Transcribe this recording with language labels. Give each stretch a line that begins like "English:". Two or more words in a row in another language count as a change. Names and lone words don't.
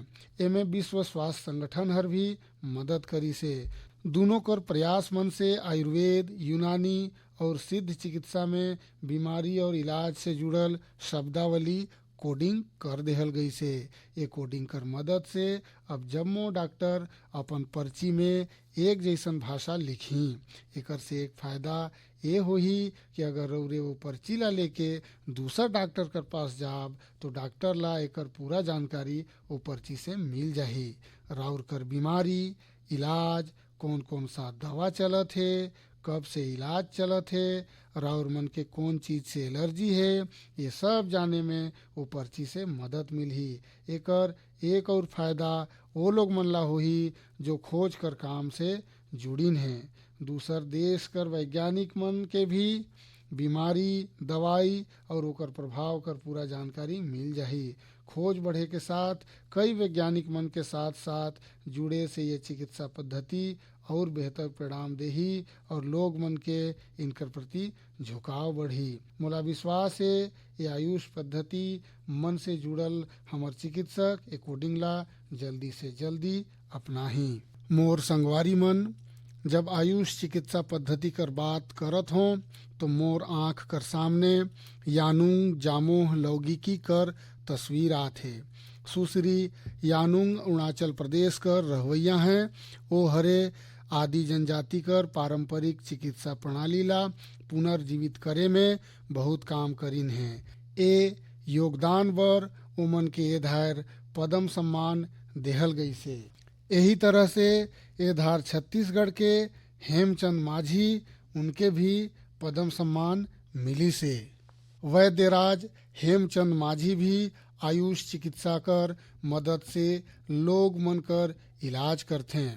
Chhattisgarhi: एमे विश्व स्वास्थ्य संगठन हर भी मदद करी से। दोनों कर प्रयास मन से आयुर्वेद, यूनानी और सिद्ध चिकित्सा में बीमारी और इलाज से जुड़ल शब्दावली कोडिंग कर देहल गई से। ये कोडिंग कर मदद से अब जम्मो डॉक्टर अपन पर्ची में एक जैसन भाषा लिखी। एकर से एक फायदा ये होही कि अगर रउरे वो पर्ची ला लेके दूसर डॉक्टर कर पास जाब तो डॉक्टर ला एकर पूरा जानकारी वो पर्ची से मिल जाही। राउर कर बीमारी, इलाज, कौन कौन सा दवा चलत है, कब से इलाज चलत है, राउर मन के कौन चीज़ से एलर्जी है, ये सब जाने में वो पर्ची से मदद मिलही। एकर एक और फायदा वो लोग मन ला होही जो खोज कर काम से जुड़िन हैं। दूसर देश कर वैज्ञानिक मन के भी बीमारी, दवाई और ओकर प्रभाव कर पूरा जानकारी मिल जाही। खोज बढ़े के साथ कई वैज्ञानिक मन के साथ साथ जुड़े से ये चिकित्सा पद्धति और बेहतर परिणाम देही और लोग मन के इनकर प्रति झुकाव बढ़ी। मोला विश्वास है ये आयुष पद्धति मन से जुड़ल हमर चिकित्सक ए कोडिंग ला जल्दी से जल्दी अपनाही। मोर संगवारी मन, जब आयुष चिकित्सा पद्धति कर बात करत हों तो मोर आँख कर सामने यानुंग जामोह लौगिकी कर तस्वीर आथे। सुश्री यानुंग अरुणाचल प्रदेश कर रहवैया हैं। वो हरे आदि जनजाति कर पारंपरिक चिकित्सा प्रणाली ला पुनर्जीवित करे में बहुत काम करीन हैं। ए योगदान बर उमन के ए धार पद्म सम्मान देहल गई से। यही तरह से ए धार छत्तीसगढ़ के हेमचंद माझी, उनके भी पद्म सम्मान मिली से। वैद्यराज हेमचंद माझी भी आयुष चिकित्सा कर मदद से लोग मन कर इलाज करते हैं।